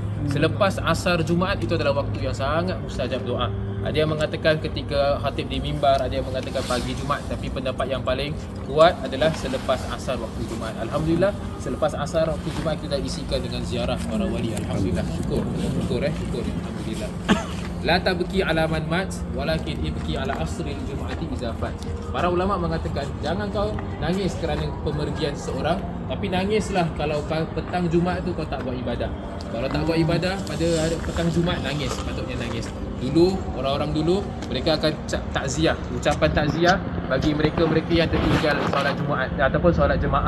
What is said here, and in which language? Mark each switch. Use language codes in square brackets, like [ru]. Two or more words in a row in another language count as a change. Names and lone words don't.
[ms] Selepas asar Jumaat, itu adalah waktu yang sangat mustajab doa. Ada yang mengatakan ketika khatib di mimbar, ada yang mengatakan pagi Jumaat, tapi pendapat yang paling kuat adalah selepas asar waktu Jumaat. Alhamdulillah, selepas asar waktu Jumaat kita dah isikan dengan ziarah para wali. Alhamdulillah, syukur. Alhamdulillah. [ar] لا تبك على من مات ولكن ابك على عصر الجمعة إذا فاتت. [ms] Para ulama mengatakan jangan kau nangis kerana pemergian seseorang, tapi nangislah kalau petang Jumaat tu kau tak buat ibadah. Kalau tak buat ibadah pada hari petang Jumaat, nangis, patutnya nangis. Dulu orang-orang dulu mereka akan takziah, ucapan takziah bagi mereka-mereka yang tertinggal solat Jumaat ataupun solat jemaah.